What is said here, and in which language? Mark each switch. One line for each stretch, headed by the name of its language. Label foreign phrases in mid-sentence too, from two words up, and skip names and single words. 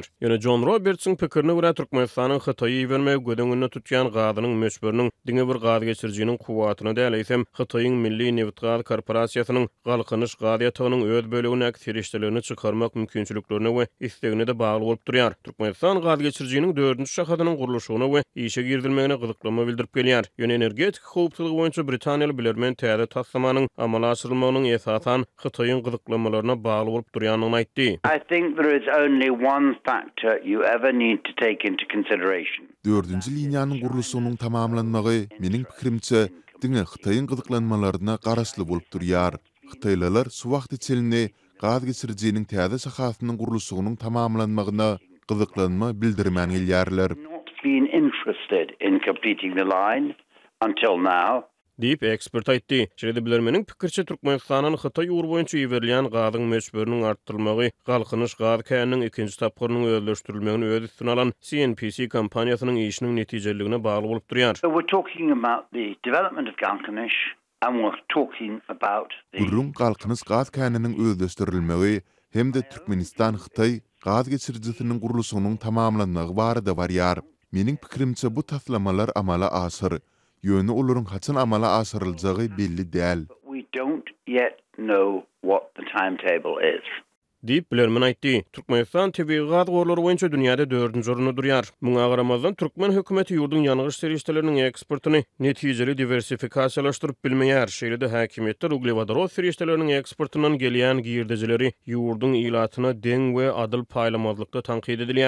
Turkmen: Ýöne John Robertsyň pikirine görä Türkmenistanyň Hytaýa iýermegi gödüňine tutýan gazynyň möçberiniň diňe bir gaz geçirjiniň kuwatyna däleýsem Hytaýyň Milli Neft Gaz Korporasiýasynyň galkynyş gaz ýatagynyň öz bölegine serişdelerini çykarmak mümkinçiliklerine we istegine de bagly bolup durýar. Türkmenistan gaz geçirjiniň 4-nji şahatynyň guruluşyna we işe girdirilmegine gyzyklama bildirip gelýär. Ýöne energetik howpsuzlygy boýunça Britaniýaly bilermen täze taslamanyň amala aşyrylmagynyň esasan Hytaýyň gyzyklamalarına bagly bolup durýanyny aýtdy.
English: I think there is only one factor you ever need to take into consideration.
Turkmen: 4-nji liniýanyň guruluşynyň tamamlanmagy meniň pikirimçe diňe Hytaýyň gyzyklanmalaryna garaşly bolup durýar. Hytaýlylar şu wagt içinde gaz geçirjiniň täze sahatynyň guruluşynyň tamamlanmagyna gyzyklanma bildirmän gelýärler.
English: Not been interested in completing the line until now.
Turkmen: Diýip ekspert aýtdy. Şeýle bilermeniň pikirçe Türkmenistanyň Hytaý ugru boýunça iýerilýän gazyň möçberiniň artdyrylmagy, galkynyş gaz käniniň ikinji tapgyrynyň özleşdirilmegini öz üstüne alan CNPC kompaniýasynyň işiniň netijeligine bagly bolup durýar.
English: So we're talking about the development of Galkanish and we're talking about the
Turkmen: Gurrun galkynyş gaz käniniň özleşdirilmegi hemde Türkmenistan Hytaý gaz geçirjisiniň guruluşynyň tamamlanmagy barada barýar. Meniň pikirimçe bu taslamalar amala aşyr. Ýöne olaryň haçan amala aşyryljagy belli däl.
English: we don't yet know what the timetable is.
Turkmen: Diýip bilermen aýtdy. Türkmenistan TV gaz gorlary boýunça dünýäde 4-nji orunda durýar. Muňa garamazdan Türkmen hökümeti ýurdun ýanygyç serişdeleriniň eksportyny netijeli diversifikasiýalaşdyryp bilmeýär. Şeýle de häkimetler uglewadorod serişdeleriniň eksportyndan gelýän girdejileri ýurdun ilatyna deň we adyl paýlamazlykda tanqid edilýär.